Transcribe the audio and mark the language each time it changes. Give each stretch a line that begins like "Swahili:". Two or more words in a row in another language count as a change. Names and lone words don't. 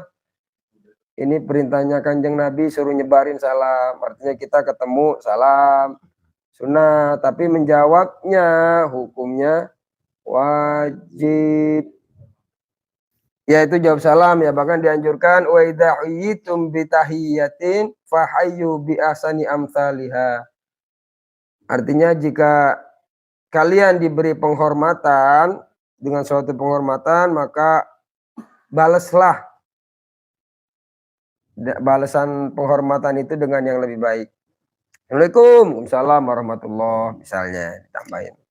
Indonesian: Ini perintahnya Kanjeng Nabi suruh nyebarin salam. Artinya kita ketemu salam. Sunnah. Tapi menjawabnya hukumnya wajib. Yaitu jawab salam ya. Bahkan dianjurkan.
Arabic: وإذا حييتم بتحية فحيوا بأحسن أمثالها.
Indonesian: Artinya jika kalian diberi penghormatan dengan suatu penghormatan maka balaslah balasan penghormatan itu dengan yang lebih baik.
Arabic: السلام عليكم، وعليكم السلام ورحمة الله
Indonesian: misalnya ditambahin.